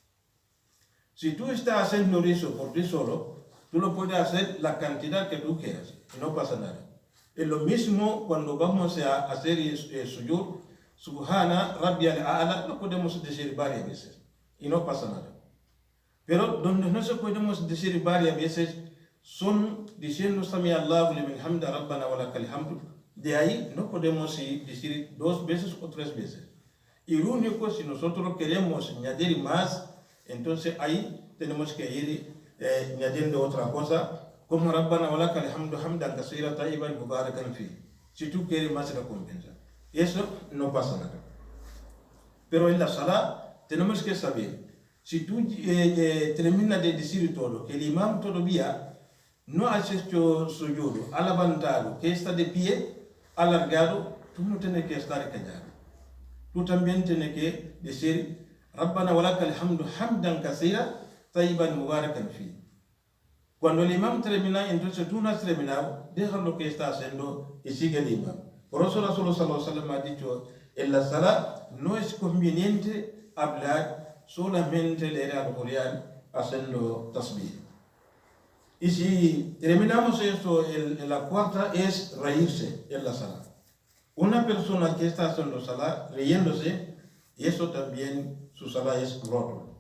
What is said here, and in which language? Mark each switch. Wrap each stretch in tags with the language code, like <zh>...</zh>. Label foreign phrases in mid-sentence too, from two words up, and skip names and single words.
<es>Si tú estás haciendo eso por ti solo, tú lo puedes hacer la cantidad que tú quieras y no pasa nada. Es lo mismo cuando vamos a hacer sujud,</es> <ar>سبحان ربي الأعلى,</ar> <es>lo podemos decir varias veces y no pasa nada. Pero donde no se podemos decir varias veces son diciendo</es> <ar>سمع الله لمن حمده ربنا ولك الحمد.</ar> <es>De ahí no podemos decir 2 veces o 3 veces. Y lo único, si nosotros queremos añadir más, entonces ahí tenemos que ir añadiendo otra cosa, como</es> <ar>ربنا ولك الحمد حمدا كثيرا طيبا مباركا فيه.</ar> <es>Si tú quieres más recompensa. Eso no pasa nada. Pero en la salah tenemos que saber, si tú terminas de decir todo, que el imam todavía no has hecho sujud, ha levantado, que está de pie, alargado, tú no tienes que estar callado. Tú también tienes que decir</es> <ar>ربنا ولك الحمد حمدا كثيرا طيبا مباركا فيه.</ar> <es>Cuando el imam termina, entonces tú no has terminado, deja lo que está haciendo y sigue el imam. Por eso</es> <ar>رسول الله صلى الله عليه وسلم</ar> <es>ha dicho, en la salah no es conveniente hablar, solamente leer al Qur'an haciendo tasbih. Y si terminamos esto, la cuarta es reírse en la salah. Una persona que está haciendo salah, riéndose, eso también su salah es roto.</es>